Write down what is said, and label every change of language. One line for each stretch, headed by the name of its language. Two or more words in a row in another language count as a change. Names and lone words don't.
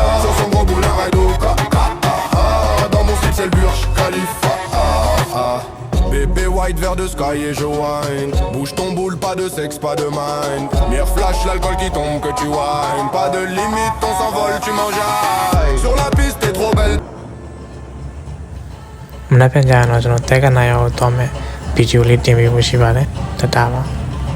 French: Sur son gros boulin Raidoka. Dans mon slip c'est le Burj Khalifa. Bébé white vert de sky et je wine. Bouge ton boule, pas de sexe, pas de mind. Mire flash, l'alcool qui tombe que tu whine. Pas de limite, on s'envole, tu m'enjailles. Sur la piste t'es trop belle.
Burmese: မနက်ဖြန်ကြရင်တော့ကျွန်တော်တက်ကနိုင်အောင်တော့မယ်ဗီဒီယိုလေးတင်ပေးဖို့ရှိပါတယ်တတာပါ